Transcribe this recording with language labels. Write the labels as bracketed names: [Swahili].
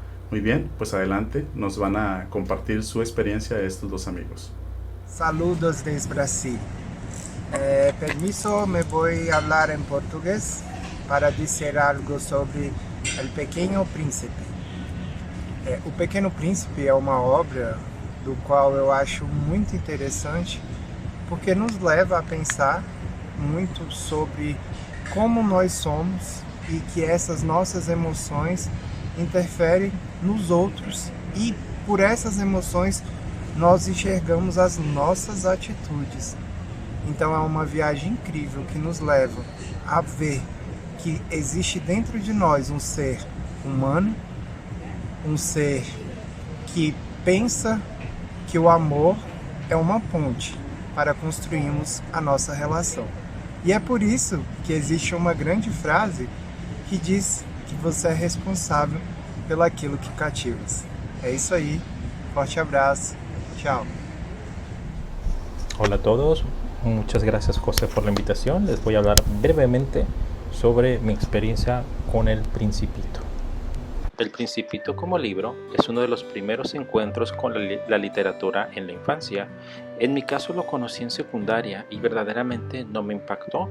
[Spanish] Muy bien, pues adelante, nos van a compartir su experiencia estos dos amigos. Saludos desde Brasil. Permiso, me voy a hablar en portugués para dizer algo sobre El Pequeno Príncipe. [Portuguese] O Pequeno Príncipe é uma obra do qual eu acho muito interessante, porque nos leva a pensar muito sobre como nós somos e que essas nossas emoções interferem nos outros, e por essas emoções nós enxergamos as nossas atitudes. Então é uma viagem incrível que nos leva a ver que existe dentro de nós um ser humano, um ser que pensa que o amor é uma ponte para construirmos a nossa relação. E é por isso que existe uma grande frase que diz que você é responsável pelaquilo que cativas. É isso aí, forte abraço, chao. [Spanish] Hola a todos, muchas gracias José por la invitación. Les voy a hablar brevemente sobre mi experiencia con El Principito. El Principito como libro es uno de los primeros encuentros con la literatura en la infancia. En mi caso lo conocí en secundaria y verdaderamente no me impactó.